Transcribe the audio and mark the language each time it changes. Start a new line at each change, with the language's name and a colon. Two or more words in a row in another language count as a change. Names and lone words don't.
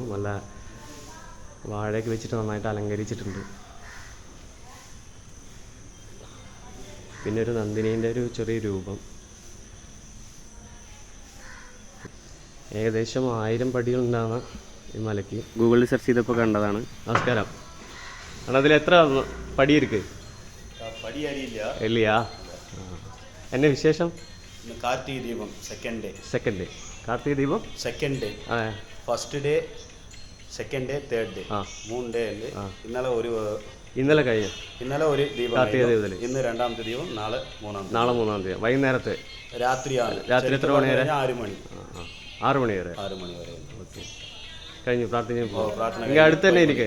Malayalam: നല്ല വാഴയൊക്കെ വെച്ചിട്ട് നന്നായിട്ട് അലങ്കരിച്ചിട്ടുണ്ട്. പിന്നെ ഒരു നന്ദിനീൻ്റെ ഒരു ചെറിയ രൂപം. ഏകദേശം 1000 പടികളുണ്ടാകുന്ന ഈ മലയ്ക്ക് ഗൂഗിളിൽ സെർച്ച് ചെയ്തപ്പോൾ കണ്ടതാണ്. നമസ്കാരം.
Tamil: ஆனால் அதில் எத்தனை படி இருக்குது? படி இல்லையா? என்ன விசேஷம்? கார்த்திகை தீபம்
English: second day.
Tamil: கார்த்திகை தீபம்
English: second day. first day, second day, third day, 3 day ഉണ്ട്.
Malayalam: ഇന്നലെ കഴിഞ്ഞു. ഇന്നലെ ഒരു ദീപം, കാർത്തിക ദീപത്തിൽ. ഇന്ന് 2ാമത്തെ ദീപം, നാളെ 3ാം തീയതി വൈകുന്നേരത്തെ. രാത്രി എത്ര മണി വരെ? 6 മണി വരെ. ഓക്കെ, കഴിഞ്ഞു. പ്രാർത്ഥന അടുത്ത് തന്നെ ഇരിക്കും.